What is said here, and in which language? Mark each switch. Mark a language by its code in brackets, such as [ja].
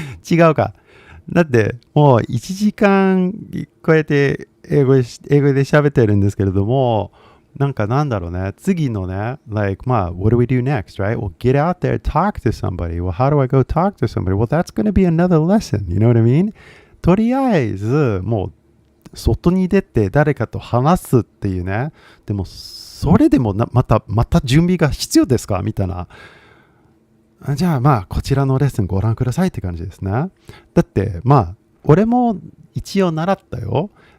[ja] 違うか。だってもう1時間超えて英語で喋ってるんですけれども、なんだろうね、次のね、like, まあ、 [en] what do we do next, right? Well, get out there, talk to somebody. Well, how do I go talk to somebody? Well, that's going to be another lesson, you know what I mean? [ja] とりあえず、もう、外に出て誰かと話すっていうね。でも、それでもまた準備が必要ですかみたいな。じゃあまあこちらのレッスンご覧くださいって感じですね。だってまあ俺も一応習ったよ。